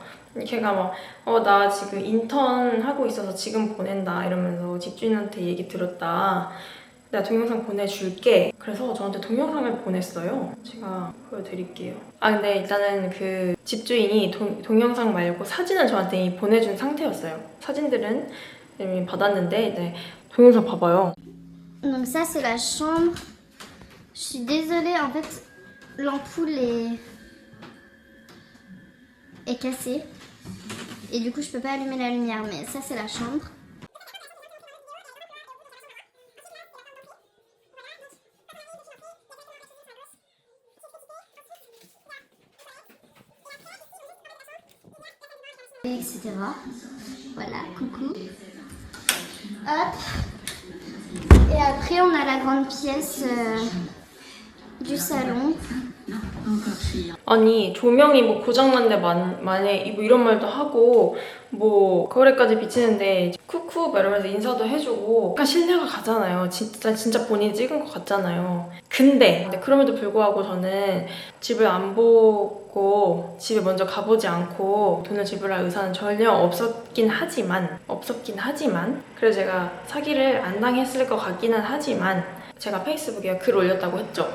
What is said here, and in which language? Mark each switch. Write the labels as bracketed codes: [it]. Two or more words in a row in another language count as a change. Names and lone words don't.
[ko] 걔가 막 나 지금 인턴 하고 있어서 지금 보낸다 이러면서 집주인한테 얘기 들었다. 내가 동영상 보내줄게. 그래서 저한테 동영상을 보냈어요. 제가 보여드릴게요. 근데 일단은 그 집주인이 동영상 말고 사진을 저한테 이미 보내준 상태였어요. 사진들은 이미 받았는데 이제 동영상 봐봐요. [fr] Donc ça c'est la chambre. Je suis désolée, en fait l'ampoule est cassée et du coup je peux pas allumer la lumière, mais ça c'est la chambre. Etc. Voilà, coucou. Hop. Et après on a la grande pièce du salon. [ko] 아니 조명이 뭐 고장난데 만에 뭐 이런 말도 하고 뭐 거울에까지 비치는데 쿠쿠 이러면서 인사도 해주고 약간 신뢰가 가잖아요. 진짜 본인이 찍은 것 같잖아요. 근데 그럼에도 불구하고 저는 집을 안 보고 집에 먼저 가보지 않고 돈을 지불할 의사는 전혀 없었긴 하지만 그래서 제가 사기를 안 당했을 것 같기는 하지만, 제가 페이스북에 글 올렸다고 했죠.